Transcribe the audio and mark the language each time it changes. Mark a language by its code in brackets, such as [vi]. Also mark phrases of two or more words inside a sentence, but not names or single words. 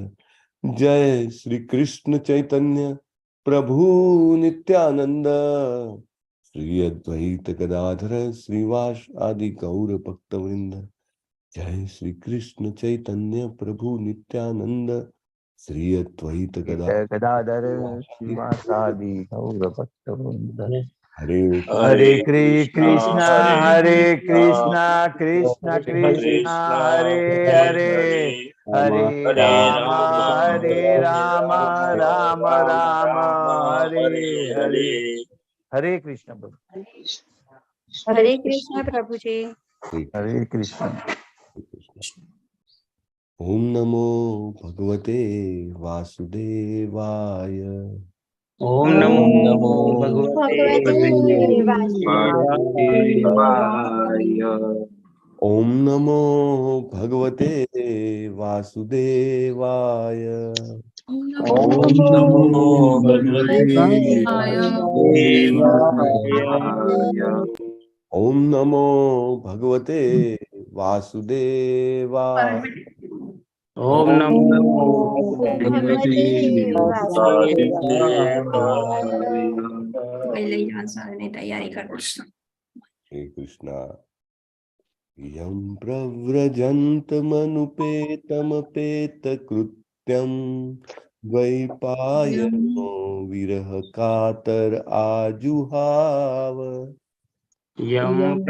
[sa] जय श्री कृष्ण चैतन्य प्रभु नित्यानंद श्री अद्वैत गदाधर श्रीवास आदि गौर भक्तवृंद। जय श्री कृष्ण चैतन्य प्रभु नित्यानंद। श्री अद्वैत गदाधर श्रीवासादि गौर भक्तवृंद। हरे हरे कृष्णा हरे कृष्णा कृष्ण कृष्णा हरे हरे हरे राम राम राम हरे हरे। हरे कृष्ण प्रभु। हरे कृष्ण प्रभु जी। हरे कृष्ण। ओम नमो भगवते वासुदेवाय। ओम नमो भगवते वासुदेवाय। ओम नमो भगवते वासुदेवाय। ओम नमो भगवते ओम नमो भगवते वासुदेवाय। ओम नमो भगवते [hi] तैयारी कर। [sa] श्री कृष्णा। यं प्रव्रजन्तमनुपेतमपेतकृत्यं द्वैपायनो विरह कातर आजुहाव। यम